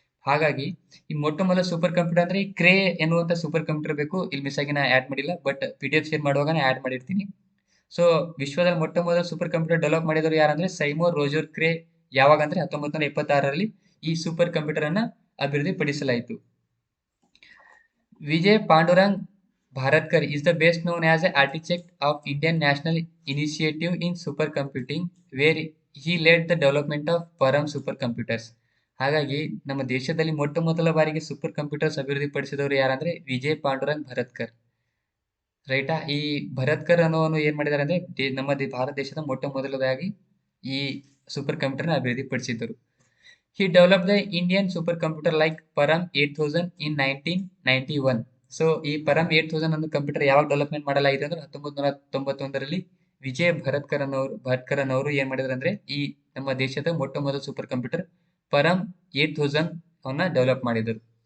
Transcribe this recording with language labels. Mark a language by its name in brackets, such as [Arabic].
[Kannada] ಹಾಗಾಗಿ ಈ ಮೊಟ್ಟ ಮೊದಲ ಸೂಪರ್ ಕಂಪ್ಯೂಟರ್ ಅಂದ್ರೆ ಈ ಕ್ರೇ ಎನ್ನುವಂತ ಸೂಪರ್ ಕಂಪ್ಯೂಟರ್ ಬೇಕು. ಇಲ್ಲಿ ಮಿಸ್ ಆಗಿ ನಾ ಆಡ್ ಮಾಡಿಲ್ಲ, ಬಟ್ PDF ಶೇರ್ ಮಾಡುವಾಗ ನಾ ಆಡ್ ಮಾಡಿರ್ತೀನಿ. ಸೊ ವಿಶ್ವದಲ್ಲಿ ಮೊಟ್ಟ ಮೊದಲ ಸೂಪರ್ ಕಂಪ್ಯೂಟರ್ ಡೆವಲಪ್ ಮಾಡಿದವರು ಯಾರಂದ್ರೆ ಸೈಮರ್ ರೋಜರ್ ಕ್ರೇ. ಯಾವಾಗ ಅಂದ್ರೆ 1976ರಲ್ಲಿ ಈ ಸೂಪರ್ ಕಂಪ್ಯೂಟರ್ ಅನ್ನ ಅಭಿವೃದ್ಧಿಪಡಿಸಲಾಯಿತು. [English] Vijay Pandurang Bhatkar is the best known as an architect of Indian National Initiative in Supercomputing, where he led the development of Param supercomputers. [Kannada] ಹಾಗಾಗಿ ನಮ್ಮ ದೇಶದಲ್ಲಿ ಮೊಟ್ಟ ಮೊದಲ ಬಾರಿಗೆ ಸೂಪರ್ ಕಂಪ್ಯೂಟರ್ಸ್ ಅಭಿವೃದ್ಧಿಪಡಿಸಿದವರು ಯಾರಂದ್ರೆ ವಿಜಯ್ ಪಾಂಡುರಂಗ್ ಭರತ್ಕರ್. ರೈಟಾ? ಈ ಭರತ್ಕರ್ ಅನ್ನೋನು ಏನ್ ಮಾಡಿದಾರೆ ಅಂದ್ರೆ ನಮ್ಮ ಭಾರತ ದೇಶದ ಮೊಟ್ಟ ಮೊದಲದಾಗಿ ಈ super ಕಂಪ್ಯೂಟರ್ನ ಅಭಿವೃದ್ಧಿಪಡಿಸಿದ್ದರು. [English] He developed the Indian supercomputer like Param 8000 in 1991. [Kannada] So ಈ ಪರಂ 8000 ಅನ್ನೋ ಕಂಪ್ಯೂಟರ್ ಯಾವಾಗ ಡೆವಲಪ್ಮೆಂಟ್ ಮಾಡಲಾಗಿದೆ ಅಂದ್ರೆ 1991ರಲ್ಲಿ ವಿಜಯ್ ಭಟ್ಕರ್ ಅನ್ನೋರು ಏನ್ ಮಾಡಿದ್ರು ಅಂದ್ರೆ ಈ ನಮ್ಮ ದೇಶದ ಮೊಟ್ಟ ಮೊದಲ ಸೂಪರ್ ಕಂಪ್ಯೂಟರ್ ಪರಂ 8000 ಅವನ್ನ ಡೆವಲಪ್ ಮಾಡಿದರು.